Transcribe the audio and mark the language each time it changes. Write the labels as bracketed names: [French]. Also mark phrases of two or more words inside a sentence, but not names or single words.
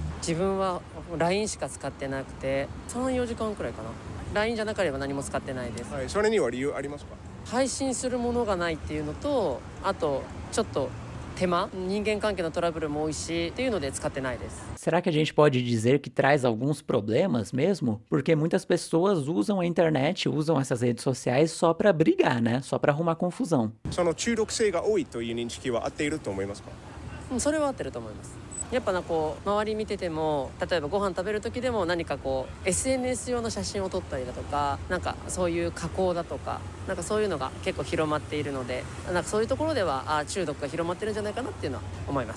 [Japanese] 自分は LINE しか使ってなくて3、4時間くらいかな。 LINE じゃなければ何も使ってないです。はい、それには理由ありますか？配信するものがないっていうのと、あとちょっと手間、人間関係のトラブルも多いしっていうので使ってないです。 [Portuguese] Será que a gente pode dizer que traz alguns problemas mesmo? Porque muitas pessoas usam a internet, usam essas redes sociais só pra brigar, né? Só pra arrumar confusão. [Japanese] その中毒性が多いという認識は合っていると思いますか？それは合ってると思います。やっぱこう周り見てても、例えばご飯食べる時でも何かこう SNS 用の写真を撮ったりだとか、なんかそういう加工だとか、なんかそういうのが結構広まっているので、なんかそういうところでは中毒が広まってるんじゃないかなっていうのは思います。